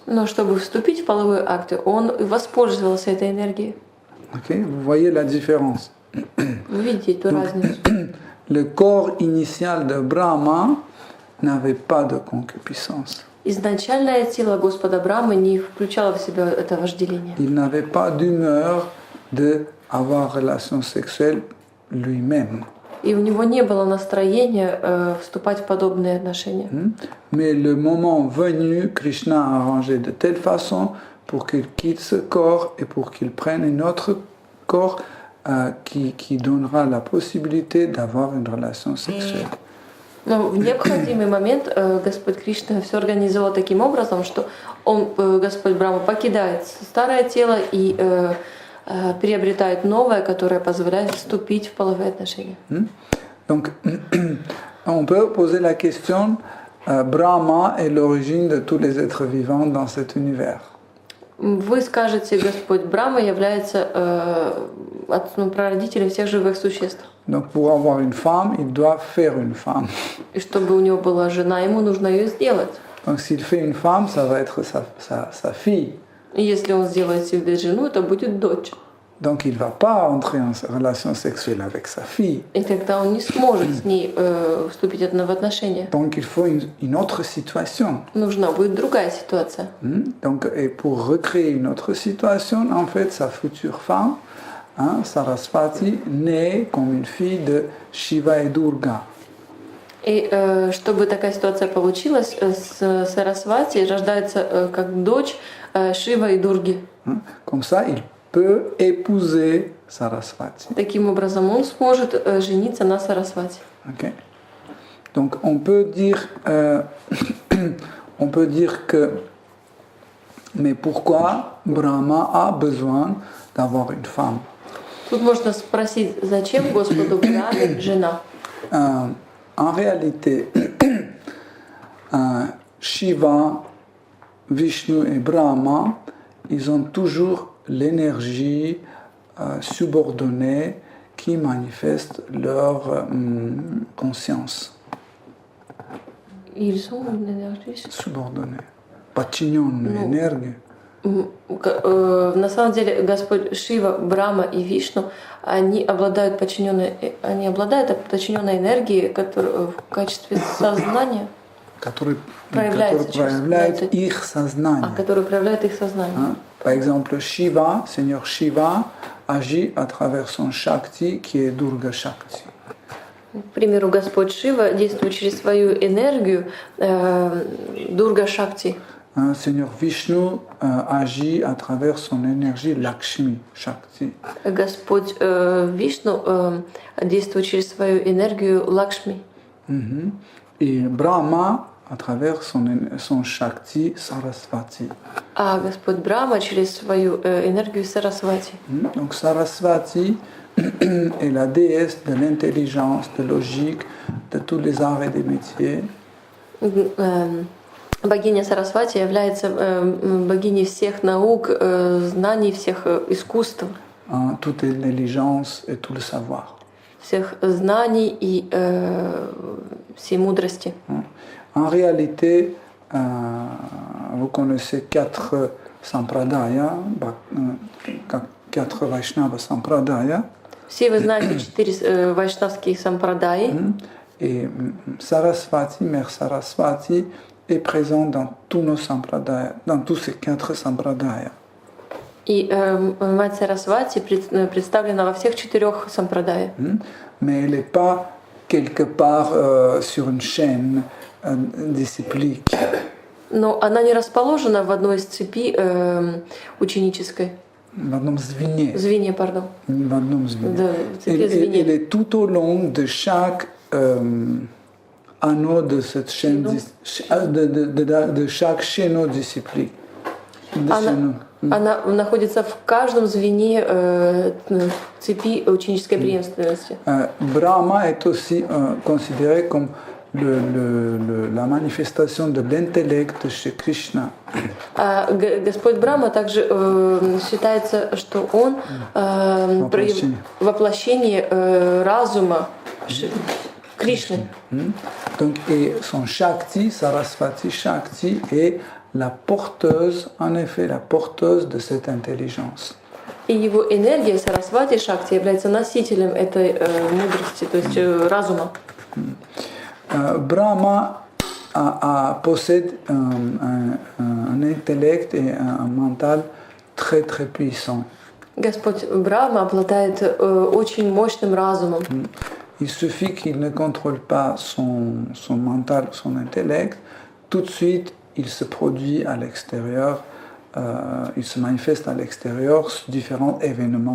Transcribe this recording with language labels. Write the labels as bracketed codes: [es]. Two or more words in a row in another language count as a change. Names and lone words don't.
[ru] Но чтобы вступить в половые акты, он воспользовался этой энергией. Okay? [fr] Vous voyez la différence. [ru] Вы видите эту разницу. [fr] Le corps initial de Brahma n'avait pas de concupiscence. [ru] Изначальное тело Господа Брамы не включало в себя это вожделение. [fr] Il n'avait pas d'humeur d'avoir relation sexuelle lui-même. [ru] И у него не было настроения вступать в подобные отношения. [fr] Mais le moment venu, Krishna a arrangé de telle façon pour qu'il quitte ce corps et pour qu'il prenne un autre corps qui donnera la possibilité d'avoir une relation sexuelle. [ru] Но в необходимый момент Господь Кришна все организовал таким образом, что Господь Брахма покидает старое тело и приобретает новое, которое позволяет вступить в половые отношения. [fr] Donc, on peut poser la question, Brahma est l'origine de tous les êtres vivants dans cet univers. [ru] Вы скажете, Господь Брахма является прародителем всех живых существ. [fr] Donc, pour avoir une femme, il doit faire une femme. [ru] И чтобы у него была жена, ему нужно ее сделать. [fr] Donc, s'il fait une femme, ça va être sa fille. [ru] И если он сделает себе жену, это будет дочь. [fr] Donc, il ne va pas entrer en relation sexuelle avec sa fille. [ru] И тогда он не сможет с ней вступить в отношения. [fr] Donc, il faut une autre situation. [ru] Нужна будет другая ситуация. [fr] Donc, et pour recréer une autre situation, en fait, sa future femme, hein, Sarasvati, naît comme une fille de Shiva et Durga. [ru] И чтобы такая ситуация получилась, Сарасвати рождается как дочь Шива и Дурги. [fr] Comme ça, il peut épouser Sarasvati. [ru] Таким образом, он сможет жениться на Сарасвати. Okay. [fr] Donc, on peut dire que, mais pourquoi Brahma a besoin d'avoir une femme? [ru] Тут можно спросить, зачем Господу Брахме жена? [fr] En réalité, Shiva, Vishnu et Brahma, ils ont toujours l'énergie subordonnée qui manifeste leur conscience. Ils sont énergie. Subordonnée. [ru] Подчиненную энергию. На самом деле Господь Шива, Брахма и Вишну, они обладают подчиненной энергией, которая в качестве сознания который проявляет их сознание. Который проявляет их сознание. [fr] Par exemple, Shiva, Seigneur Shiva, agit à travers son Shakti qui est Durga Shakti. [ru] К примеру, Господь Шива действует через свою энергию Дурга Шакти. [fr] Seigneur Vishnu agit à travers son énergie Lakshmi Shakti. [ru] Господь Вишну действует через свою энергию Лакшми. [fr] Et Brahma à travers son Shakti Sarasvati. [ru] А Господь Брахма через свою энергию Сарасвати. [fr] Donc Sarasvati est la déesse de l'intelligence, de logique, de tous les arts et des métiers. [ru] Богиня Сарасвати является богиней всех наук, знаний, всех искусств. [fr] Toute l'intelligence et tout le savoir. [ru] Всех знаний и всей мудрости. [fr] En réalité, vous connaissez 4 sampradaya, 4 Vaishnava sampradaya. [ru] Все вы знаете 4 вайшнавские сампрадаи. [fr] Et Sarasvati, Mère Sarasvati, est présente dans tous nos sampradayas, dans tous ces 4 sampradayas. [ru] И мать Сарасвати представлена во всех 4 сампрадаях. [fr] Mais elle n'est pas quelque part sur une chaîne disciplique. [ru] Но она не расположена в одной из цепи ученической. В одном звене. Звенья, пардon. В одном звене. Да, в цепи звеньев. [fr] Elle est tout au long de chaque anneau de cette chaîne, de chaque chaîneau disciplique. [ru] Она находится в каждом звене цепи ученической преемственности. [fr] Brahma est aussi considéré comme la manifestation de l'intellect chez Krishna. [ru] Господь Брахма также считается, что он воплощение разума Кришны. [fr] Donc, et son Shakti, Sarasvati Shakti, est la porteuse, en effet, la porteuse de cette intelligence. [ru] И его энергия Сарасвати Шакти является носителем этой мудрости, то есть разума. [fr] Brahma possède un intellect et un mental très très puissant. [ru] Господь Брахма обладает очень мощным разумом. [fr] Il suffit qu'il ne contrôle pas son mental, son intellect, tout de suite il se produit à l'extérieur, il se manifeste à l'extérieur sur différents événements.